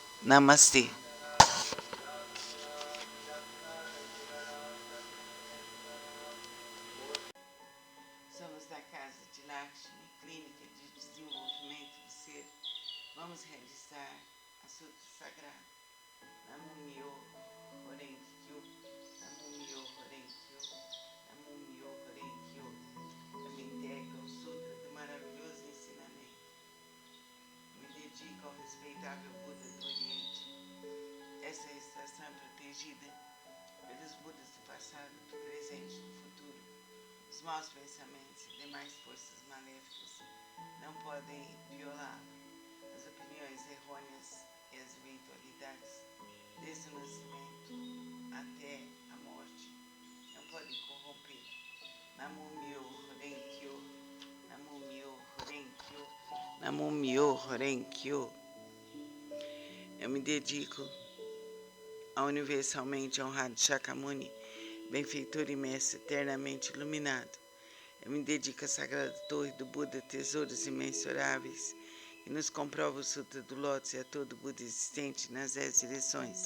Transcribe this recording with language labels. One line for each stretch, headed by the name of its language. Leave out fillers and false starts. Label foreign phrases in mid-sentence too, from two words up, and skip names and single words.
Portuguese: Namastê. Somos da Casa de Lakshmi, Clínica de Desenvolvimento do Ser. Vamos realizar a Sutra Sagrada. Namo Myoho Renge Kyo, Namo Myoho Renge Kyo, Namo Myoho Renge Kyo. Eu me integro ao Sutra do maravilhoso ensinamento. Me dedico ao respeitável Buda do Oriente. Essa estação é protegida pelos Budas do passado, do presente e do futuro. Os maus pensamentos e demais forças maléficas não podem violá-la. As opiniões errôneas e as eventualidades, desde o nascimento até a morte, não podem corrompê-la. Namo Myoho Renge Kyo, Namo Myoho Renge Kyo, Namo Myoho Renge Kyo. Eu me dedico ao universalmente honrado Shakyamuni, benfeitor e mestre eternamente iluminado. Eu me dedico à sagrada torre do Buda, tesouros imensuráveis, que nos comprova o Sutra do Lótus e a todo Buda existente nas 10 direções.